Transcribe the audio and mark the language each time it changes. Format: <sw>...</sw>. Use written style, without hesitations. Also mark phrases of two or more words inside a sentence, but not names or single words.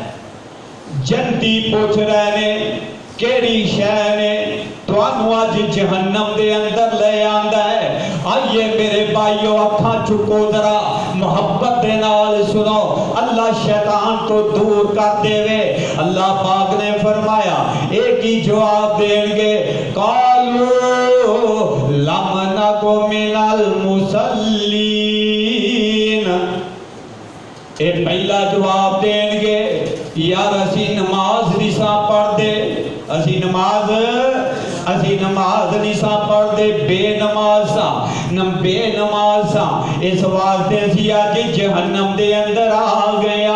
<pa>جنتی پچھ رہے نے کیہڑی شے نے تہانوں اج جہنم دے اندر لے آندا ہے? آئیے میرے بھائیو، اکھاں چکو ذرا، محبت دے نال سنو، اللہ شیطان توں دور کر دیوے.</pa> <ur>اللہ پاک نے فرمایا، ایک ہی جواب دیں گے,</ur> <ar>قالوا لم نك من المصلين.</ar> <ur>یہ پہلا جواب دیں گے,</ur> <pa>یار اسی نماز نہیں سی پڑھدے، اسی نماز نہیں سی پڑھدے، بے نماز سی، اس واسطے اسی اج جہنم دے اندر آ گیا.</pa>